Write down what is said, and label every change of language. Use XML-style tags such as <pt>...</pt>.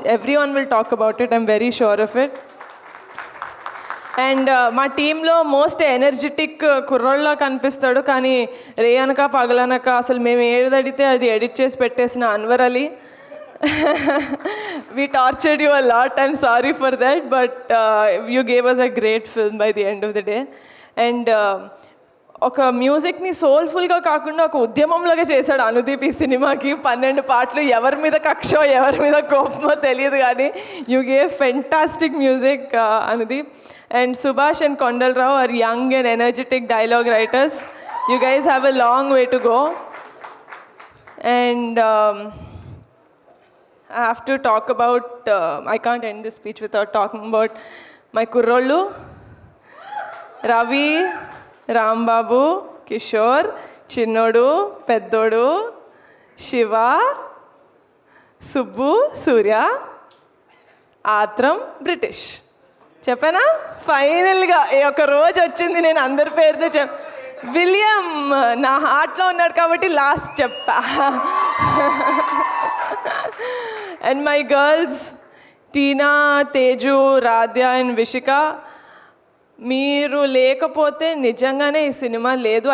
<en>Everyone will talk about it, I'm very sure of it.</en> <te>And మా టీంలో most energetic కుర్రోళ్ళ కనిపిస్తాడు, కానీ రేయనక పగలనక అసలు మేము ఏదడితే అది ఎడిట్ చేసి పెట్టేసిన Anwar Ali.</te> <en>we tortured you a lot, I'm sorry for that, but you gave us a great film by the end of the day.</en> <te>And ఒక మ్యూజిక్ని సోల్ఫుల్గా కాకుండా ఒక ఉద్యమంలాగా చేశాడు అనుదీప్ ఈ సినిమాకి. 12 పాటలు, ఎవరి మీద కక్షో ఎవరి మీద కోపమో తెలియదు కానీ</te> <en>you gave fantastic music</en> <te>Anudeep.</te> <en>And Subhash and Kondalarao are young and energetic dialogue writers. You guys have a long way to go. And I have to talk about, I can't end this speech without talking about my kurrollu, Ravi, Rambabu, Kishore, Chinnodu, Peddodu, Shiva, Subbu, Surya, Atram, British.</en> <te>చెప్పానా? ఫైనల్గా ఒక రోజు వచ్చింది నేను అందరి పేరుతో William నా హార్ట్లో ఉన్నాడు కాబట్టి లాస్ట్ చెప్పా. And my girls Tina, Teju, Radhya and Vishika, మీరు లేకపోతే నిజంగానే ఈ సినిమా లేదు.</te>